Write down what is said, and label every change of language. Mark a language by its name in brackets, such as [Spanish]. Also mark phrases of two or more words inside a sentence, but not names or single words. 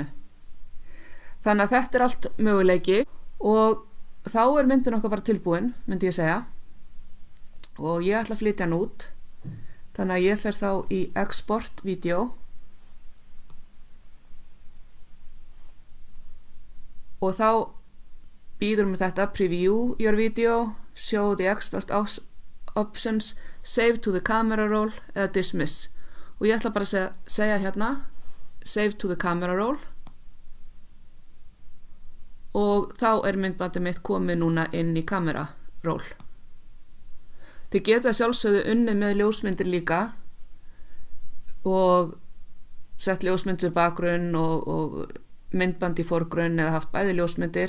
[Icelandic] Þannig að þetta allt möguleiki og þá myndin okkar bara tilbúin, myndi ég segja. Og ég ætla að flytja hann út. Þannig að ég fer þá í [English] export video. [Icelandic] Og þá býður mér þetta [English] preview your video, show the export options, save to the camera roll [Icelandic] eða dismiss. Og ég ætla bara að segja hérna [English] save to the camera roll [Icelandic] og þá myndbandið mitt komið núna inn í [English] camera roll. [Icelandic] Þið geta sjálfsögðu unnið með ljósmyndir líka og sett ljósmynd sem bakgrunn og myndband í forgrunn eða haft bæði ljósmyndir.